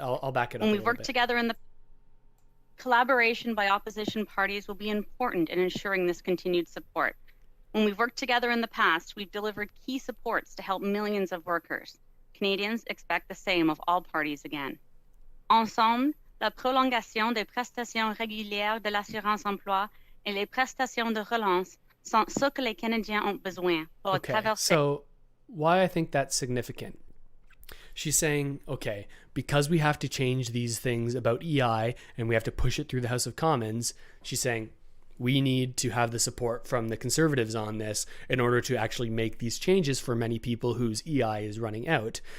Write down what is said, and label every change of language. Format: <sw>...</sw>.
<en>I'll back it up. When we've worked together in the collaboration by opposition parties will be important in ensuring this continued support. When we've worked together in the past, we've delivered key supports to help millions of workers. Canadians expect the same of all parties again.</en> <fr>Ensemble, la prolongation des prestations régulières de l'assurance-emploi et les prestations de relance sont ce que les Canadiens ont besoin pour traverser.</fr> <en>So why I think that's significant. She's saying, okay, because we have to change these things about EI and we have to push it through the House of Commons, she's saying we need to have the support from the Conservatives on this in order to actually make these changes for many people whose EI is running out.</en>